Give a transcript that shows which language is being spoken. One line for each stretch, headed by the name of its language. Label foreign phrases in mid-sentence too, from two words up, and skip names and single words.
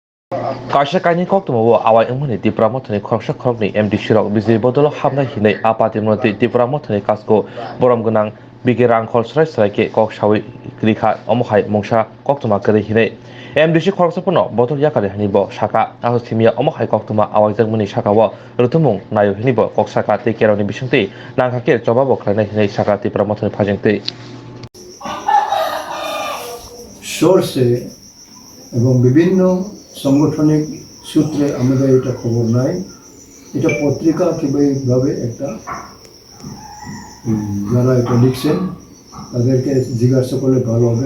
Kok Borok: Kaisa-kaini koktumawo awai wngmani Tripura mothoni khoroksa khorokni MDC rok bijli bodolo hamna hinui apati mwnati Tripura mothoni kasko borom gwnang bigi rangkhol srai ke kok sawi rikha omohai mungsa koktuma kwrwi hinui MDC khoroksaphano bodol yakari hini bo saka aho thimia omohai koktuma awaijakmani sakao rutumung nayo hini bo kok saka tei keroni bisingtwi nangkha jobabo khlainai hinui saka Tripura mothoni phajingtwi
Bangla: সোর্সে এবং বিভিন্ন সাংগঠনিক সূত্রে আমাদের এটা খবর নাই, এটা পত্রিকা কিভাবে একটা যারা এটা লিখছেন তাদেরকে জিজ্ঞাসা করলে ভালো হবে।